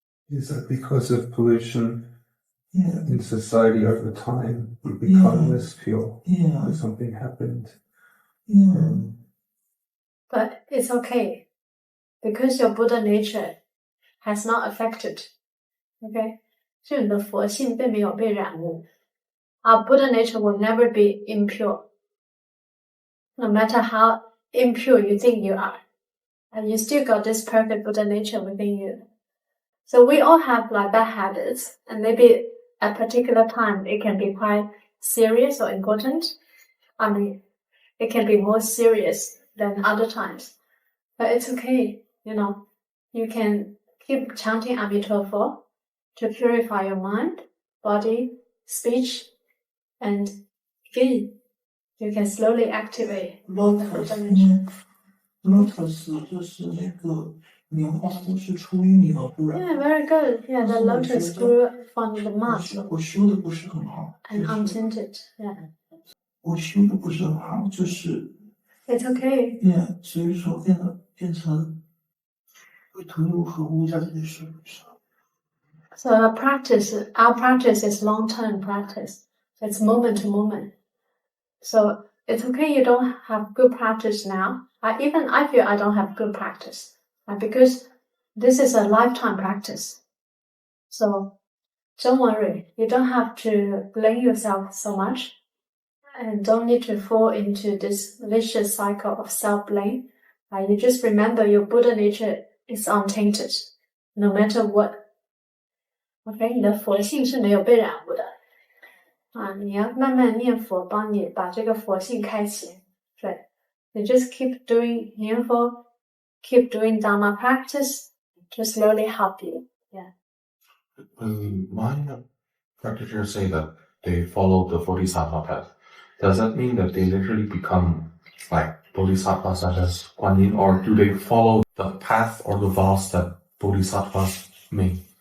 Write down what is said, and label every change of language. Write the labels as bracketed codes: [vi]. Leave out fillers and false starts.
[en] Is that because of pollution in society over time, you become less pure? Yeah. Something happened. Yeah. But it's okay, because your Buddha nature has not affected. Okay? [zh] 是你的佛性并没有被染污。 [en] Our Buddha nature will never be impure. No matter how impure you think you are, and you still got this perfect Buddha nature within you. So we all have like bad habits, and maybe at a particular time it can be quite serious or important. I mean, it can be more serious than other times. But it's okay, you know. You can keep chanting Amitabha to purify your mind, body, speech, and again, you can slowly activate [zh] Lotus 就是那个莲花都是出淤泥而不染。 [en] Yeah, very good. Yeah, the lotus grew from the mud [zh] 我修的不是很好 [en] and untinted. Yeah. [zh] 我修的不是很好，就是 [en] It's okay. [zh] Yeah, 所以说变成会同流合污在这件事上。 [en] So our practice is long-term practice. It's moment to moment. So it's okay you don't have good practice now. I feel I don't have good practice. Because this is a lifetime practice. So don't worry. You don't have to blame yourself so much, and don't need to fall into this vicious cycle of self-blame. You just remember your Buddha nature is untainted, no matter what. [zh] OK， 你的佛性是没有被染污的。你要慢慢念佛，帮你把这个佛性开启。对，你 [en] just keep doing 念佛 keep doing Dharma practice, to slowly help you. Yeah. My practitioners say that they follow the Bodhisattva path. Does that mean that they literally become like Bodhisattvas such as Guan Yin, or do they follow the path or the vows that Bodhisattvas make?